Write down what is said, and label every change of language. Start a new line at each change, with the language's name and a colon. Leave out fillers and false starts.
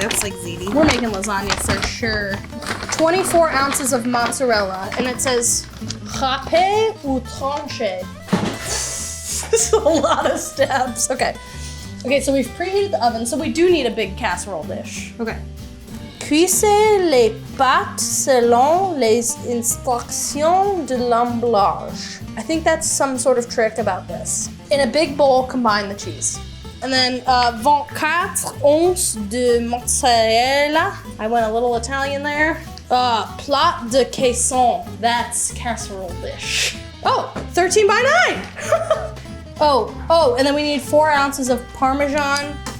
English: That's like ziti. We're making lasagna for sure. 24 ounces of mozzarella, and it says
French: râpé ou tranché.
English: This is a lot of steps. Okay, so we've preheated the oven, so we do need a big casserole dish. Okay.
French: Cuisez les pâtes selon les instructions de l'emballage.
English: I think that's some sort of trick about this. In a big bowl, combine the cheese. And then 24
French: onces de mozzarella.
English: I went a little Italian there.
French: Plat de caisson.
English: That's casserole dish. Oh, 13 by 9. Oh, and then we need 4 ounces of Parmesan.